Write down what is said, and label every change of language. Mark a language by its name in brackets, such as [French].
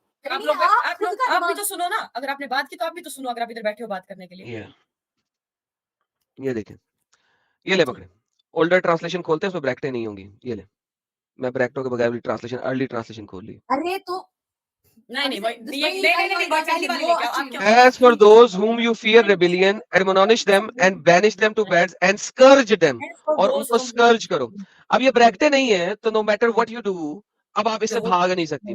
[Hindi] आप लोग आप भी तो सुनो ना, अगर आपने बात की तो आप भी तो सुनो, अगर आप इधर बैठे हो बात करने के लिए। ये देखें, ये ले पकड़े। ओल्डर ट्रांसलेशन खोलते हैं, उसमें ब्रैकेटें नहीं होंगी। ये ले, मैं ब्रैकेटों के बगैर वाली ट्रांसलेशन, अर्ली ट्रांसलेशन खोल ली। अरे तो नहीं, पहली वाली लेके आओ, आप क्या [English] As for those whom you fear rebellion, admonish them and banish them to beds and scourge them, [Hindi] और उनको स्कर्ज करो। अब ये ब्रैकेटें नहीं है, तो [English] no matter what you do, [Hindi] अब आप इससे भाग नहीं सकती।